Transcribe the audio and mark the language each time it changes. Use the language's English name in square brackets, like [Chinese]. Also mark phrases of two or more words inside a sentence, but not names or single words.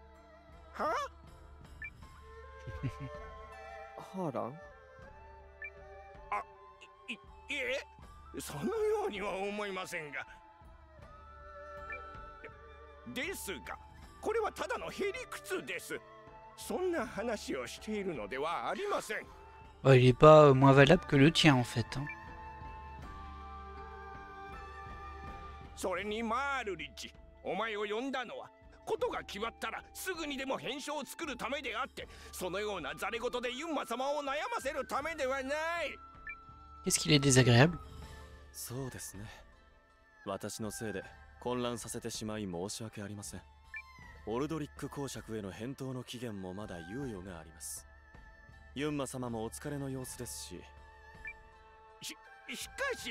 [Japanese] ハーラン？いえ、そのようには思いませんが。ですが、これはただのへりくつです。そんな話をしているのではありません。 [French] Ouais, il est pas moins valable que le tien en fait. Hein. [Japanese] それにマールリッチ、お前を呼んだのはことが決まったらすぐにでも返書を作るためであって、そのようなざれ言でユンマ様を悩ませるためではない。 [French] Qu'est-ce qu'il est désagréable? [Japanese] そうですね。私のせいで混乱させてしまい申し訳ありません。オルドリック公爵への返答の期限もまだ猶予があります。ユンマ様もお疲れの様子ですし。しかし、